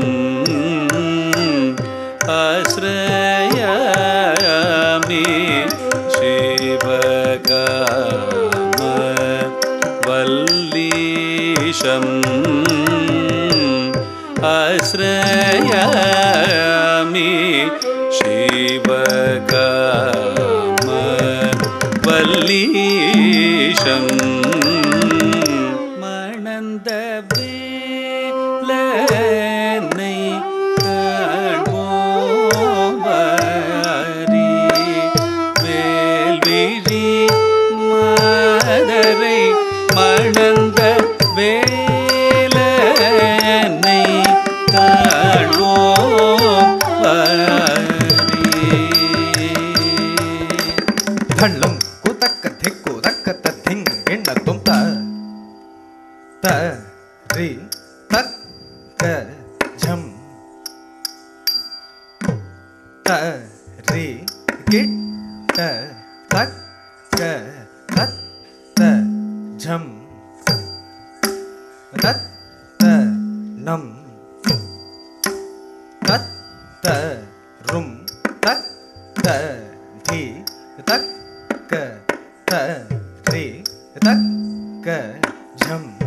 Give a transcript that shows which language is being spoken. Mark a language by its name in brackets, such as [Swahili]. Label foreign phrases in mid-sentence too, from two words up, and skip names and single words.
[Sanskrit] आश्रयामि शिवकाम वल्लीशम आश्रयामि शिवकाम वल्लीशम [Tamil] मणந்த வேலனை காண்போமாரி வேல்விழி மாதரை மணந்த வேலனை காண்போமாரி धल्लं कुतक धिक्कु दक्क तद्धिं गिण्ण ரி தக்க ஜம் த ரி கிட்ட தக்க தத்த ஜம் தத்த நம் தத்த ரும் தத்த தி தக்க த ரி தக்க ஜம்